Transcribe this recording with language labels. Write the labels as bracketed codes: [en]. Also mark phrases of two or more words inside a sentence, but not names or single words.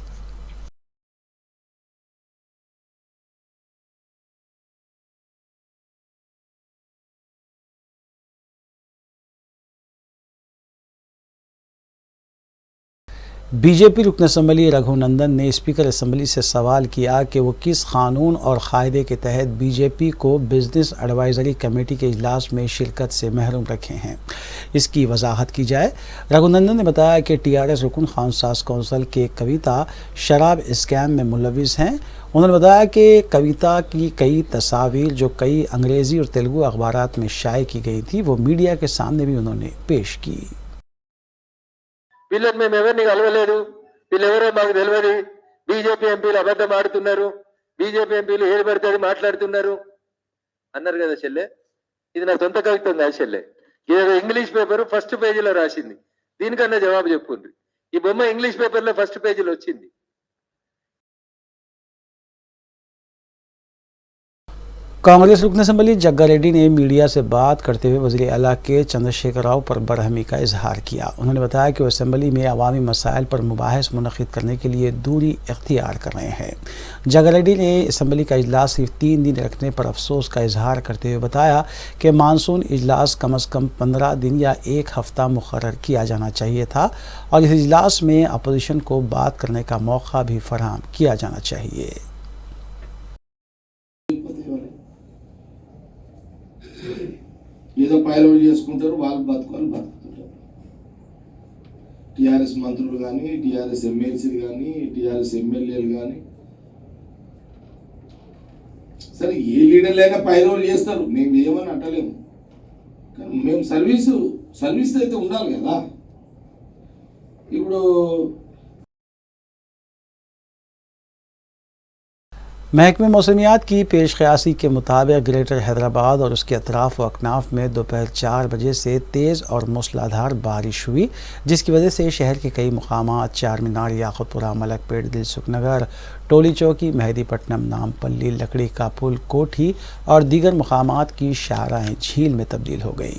[ur] بی جے پی رکن اسمبلی رگھونندن نے اسپیکر اسمبلی سے سوال کیا کہ وہ کس قانون اور قاعدے کے تحت بی جے پی کو [en] business advisory committee [ur] کے اجلاس میں شرکت سے محروم رکھے ہیں، اس کی وضاحت کی جائے. رگھونندن نے بتایا کہ ٹی آر ایس رکن قانون ساز کونسل کے کویتا شراب اسکیم میں ملوث ہیں. انہوں نے بتایا کہ کویتا کی کئی تصویر جو کئی انگریزی اور تلگو اخبارات میں شائع کی گئی تھی وہ میڈیا کے سامنے بھی انہوں نے پیش کی. [te] వీళ్ళని మేము ఎవరిని కలవలేదు, వీళ్ళెవరో మాకు తెలియదు, బీజేపీ ఎంపీలు అబద్ధం ఆడుతున్నారు, బీజేపీ ఎంపీలు ఏది పడితే అది మాట్లాడుతున్నారు అన్నారు కదా చెల్లె. ఇది నా సొంత కవిత్వం కాదు చెల్లె, ఇదేదో [en] English paper first page [te] రాసింది, దీనికన్నా జవాబు చెప్పుండ్రి. ఈ బొమ్మ [en] English paper first page [te] వచ్చింది. [ur] کانگریس رکن اسمبلی جگا ریڈی نے میڈیا سے بات کرتے ہوئے وزیر اعلیٰ کے چندر شیکھر راؤ پر برہمی کا اظہار کیا. انہوں نے بتایا کہ وہ اسمبلی میں عوامی مسائل پر مباحث منعقد کرنے کے لیے دوری اختیار کر رہے ہیں. جگا ریڈی نے اسمبلی کا اجلاس صرف 3 دن رکھنے پر افسوس کا اظہار کرتے ہوئے بتایا کہ مانسون اجلاس کم از کم 15 دن یا 1 ہفتہ مقرر کیا جانا چاہیے تھا اور اس اجلاس میں اپوزیشن کو بات کرنے کا موقع بھی فراہم کیا جانا چاہیے. [te] ఏదో పైరవి చేసుకుంటారు, వాళ్ళు బతుకుతుంటారు. టీఆర్ఎస్ మంత్రులు కానీ, టీఆర్ఎస్ ఎమ్మెల్సీలు కానీ, టీఆర్ఎస్ ఎమ్మెల్యేలు కానీ, సరే ఏ లీడర్లైనా పైరవులు చేస్తారు, మేము ఏమని అంటలేము. కానీ మేము సర్వీస్ అయితే ఉండాలి కదా. ఇప్పుడు [ur] محکمہ موسمیات کی پیش قیاسی کے مطابق گریٹر حیدرآباد اور اس کے اطراف و اکناف میں دوپہر 4 بجے سے تیز اور موسلا دھار بارش ہوئی، جس کی وجہ سے شہر کے کئی مقامات چار مینار، یاقوت پورہ، ملک پیٹ، دلسکھ نگر، ٹولی چوکی، مہدی پٹنم، نامپلی، لکڑی کا پل، کوٹھی اور دیگر مقامات کی شاہراہیں جھیل میں تبدیل ہو گئیں.